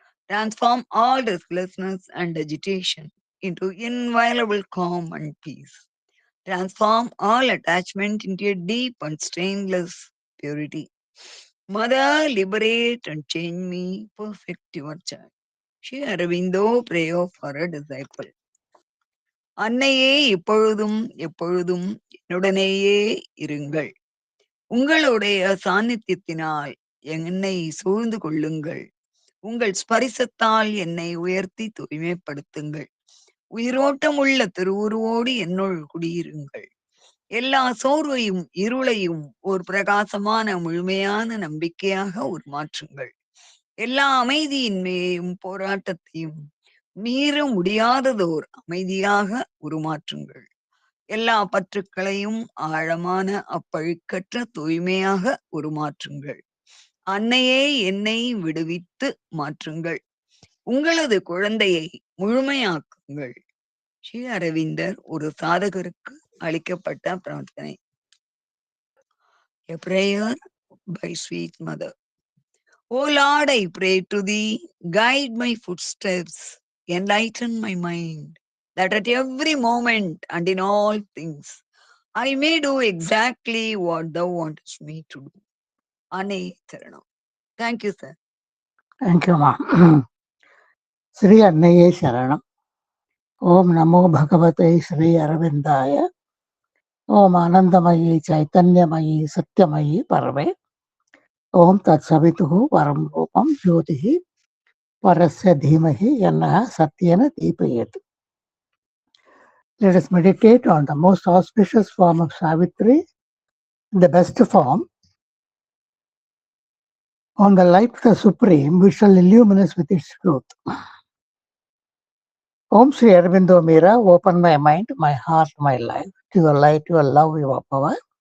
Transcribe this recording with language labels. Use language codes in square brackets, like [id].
[en] Transform all restlessness and agitation into inviolable calm and peace. Transform all attachment into a deep and stainless purity. Mother, liberate and change me, perfect your child. Sri Aurobindo, prayer for a disciple. [ta] அன்னையே இப்பொழுதும் எப்பொழுதும் என்னுடனேயே இருங்கள். உங்களுடைய சாநித்தியத்தினால் என்னை சூழ்ந்து கொள்ளுங்கள். உங்கள் ஸ்பரிசத்தால் என்னை உயர்த்தி தூய்மைப்படுத்துங்கள். உயிரோட்டம் உள்ள திருவுருவோடு என்னுள் குடியிருங்கள். எல்லா சோர்வையும் இருளையும் ஒரு பிரகாசமான முழுமையான நம்பிக்கையாக உருமாற்றுங்கள். எல்லா அமைதியின்மையையும் போராட்டத்தையும் மீற முடியாததோர் அமைதியாக உருமாற்றுங்கள். எல்லா பற்றுக்களையும் ஆழமான அப்பழுக்கற்ற தூய்மையாக உருமாற்றுங்கள். அன்னையே என்னை விடுவித்து மாற்றுங்கள். உங்களது குழந்தையை முழுமையாக்குங்கள். ஸ்ரீ அரவிந்தர் ஒரு சாதகருக்கு அளிக்கப்பட்ட பிரார்த்தனை. [en] A prayer by sweet mother. O Lord, I pray to thee, guide my footsteps, enlighten my mind, that at every moment and in all things I may do exactly what thou wantest me to do. [ta] Ane Charanam. [en] Thank you, sir. [ta] தேங்க்யூமா. ஸ்ரீ அன்னையே சரணம். [sa] ஓம் நமோ பகவதை ஸ்ரீ அரவிந்தாய. ஓம் ஆனந்தமயி சைத்தன்யமயி சத்யமயி பரமே. ஓம் தத் சவிதுः பரம் ரூபம் ஜோதிः பரஸ்ய தீமஹி யன்னः சத்யேன தீபயேத். [en] Let us meditate on the most auspicious form of Savitri, the best form, on the light of the Supreme, which shall illumine us with its truth. Om Sri Aurobindo Mira, open my mind, my heart, my life, to your light, your love, your power.